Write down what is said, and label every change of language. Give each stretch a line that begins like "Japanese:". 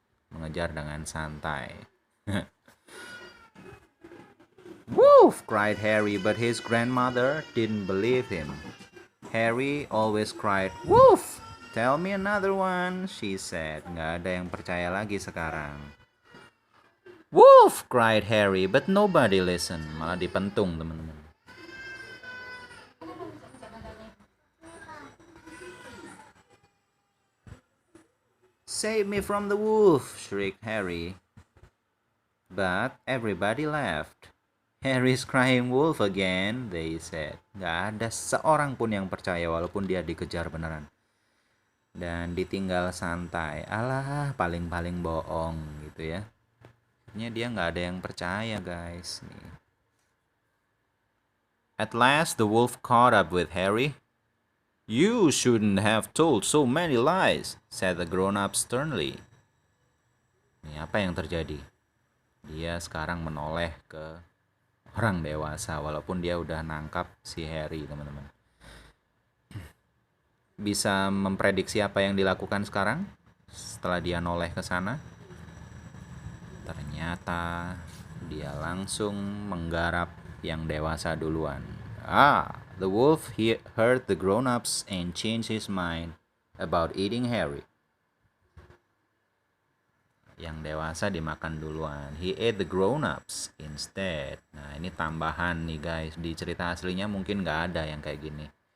Indonesian: Mengejar dengan santai.
English: "Wolf!" cried Harry, but his grandmother didn't believe him. Harry always cried, "Wolf! Tell me another one," she said.
Indonesian: Nggak ada yang percaya lagi sekarang.
English: "Wolf!" cried Harry, but nobody listened.
Indonesian: Malah dipentung, teman-teman.
English: "Save me from the wolf!" shrieked Harry. But everybody laughed. "Harry's crying wolf again," they said.
Indonesian: Gak ada seorang pun yang percaya walaupun dia dikejar beneran. Dan ditinggal santai. Alah, paling-paling bohong gitu ya. Akhirnya dia gak ada yang percaya, guys. Nih.
English: At last the wolf caught up with Harry. "You shouldn't have told so many lies," said the grown-up sternly.
Indonesian: Nih, apa yang terjadi? Dia sekarang menoleh ke orang dewasa walaupun dia udah nangkap si Harry, teman-teman. Bisa memprediksi apa yang dilakukan sekarang setelah dia noleh ke sana? Ternyata dia langsung menggarap yang dewasa duluan.
English: The wolf heard the grown-ups and changed his mind about eating Harry.
Indonesian: Yang dewasa dimakan duluan.
English: He ate the grown-ups instead.
Indonesian: Nah, ini tambahan nih, guys. Di cerita aslinya mungkin nggak ada yang kayak gini.